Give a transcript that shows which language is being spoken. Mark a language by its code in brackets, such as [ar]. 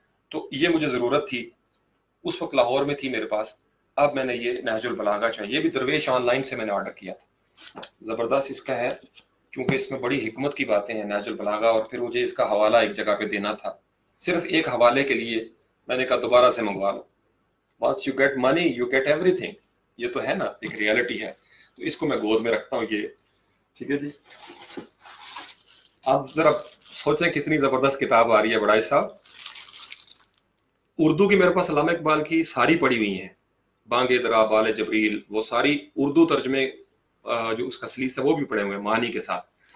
[ur] تو یہ مجھے ضرورت تھی, اس وقت لاہور میں تھی میرے پاس. اب میں نے یہ نہج البلاغہ چاہیے, یہ بھی درویش آن لائن سے میں نے آرڈر کیا تھا. زبردست اس کا ہے, چونکہ اس میں بڑی حکمت کی باتیں ہیں نہج البلاغہ. اور پھر مجھے اس کا حوالہ ایک جگہ پہ دینا تھا, صرف ایک حوالے کے لیے میں نے کہا دوبارہ سے منگوا لو. [en] once you get money you get everything. [ur] یہ تو ہے نا, ایک ریالٹی ہے. تو اس کو میں گود میں رکھتا ہوں, یہ ٹھیک ہے جی. اب ذرا سوچیں کتنی زبردست کتاب آ رہی ہے بڑائی صاحب. اردو کی میرے پاس علامہ اقبال کی ساری پڑھی ہوئی ہیں, بانگ درا, بال جبریل, وہ ساری اردو ترجمے جو اس کا سلیس ہے وہ بھی پڑھے ہوئے ہیں معنی کے ساتھ.